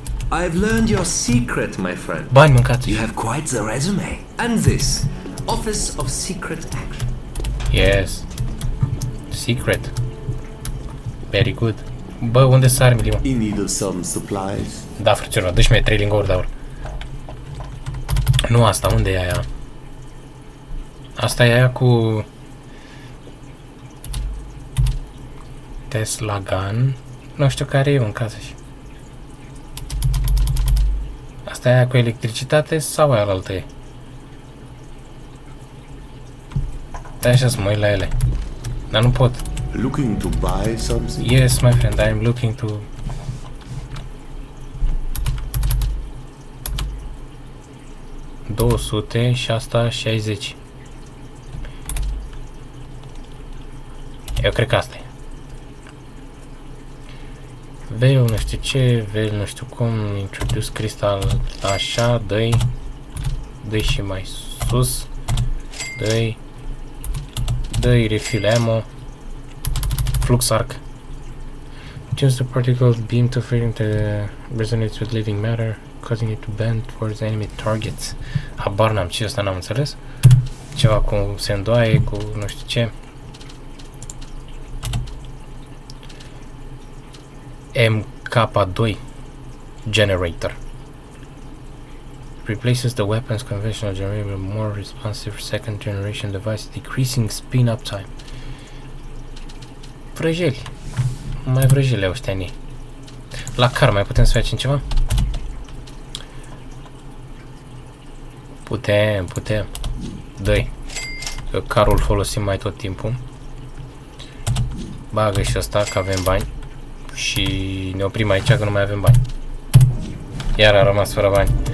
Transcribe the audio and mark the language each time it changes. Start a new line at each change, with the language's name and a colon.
English: I've learned your secret, my friend.
Romanian: Bani mâncați.
English: You have quite the resume. And this, Office of Secret Action. Yes. Secret. Very good.
Romanian: Bă, unde sunt armele, mă?
English: In need of some supplies.
Romanian: Da, frățioară, dă-și mie 3 lingouri de aur. Nu asta, unde e aia? Asta e aia cu... Tesla Gun. Nu știu care e în casă și... Asta e aia cu electricitate sau aia altă e? Stai așa să mă uit la ele. Dar nu pot.
English: Looking to buy something? Yes, my friend, I am looking to...
Romanian: ...200 și asta 60. Eu cred că asta e. Veil nu știu ce, veil nu știu cum,
English: introduce crystal,
Romanian: așa, dă-i și mai sus, dă-i
English: refill ammo,
Romanian: flux arc.
English: Choose the particle beam to freedom to resonate with living matter, causing it to bend towards enemy targets.
Romanian: Habar n-am ce ăsta, n-am înțeles. Ceva cu se îndoaie, cu nu știu ce.
English: MK2 generator replaces the weapon's conventional generator with a more responsive second generation device, decreasing spin up time.
Romanian: Vrăjeli. Mai vrăjeli ăștia ni. La car mai putem să facem ceva? Putem. Dă-i. Că carul folosim mai tot timpul. Bagă și ăsta, că avem bani. Și ne oprim aici, că nu mai avem bani. Iar am rămas fără bani.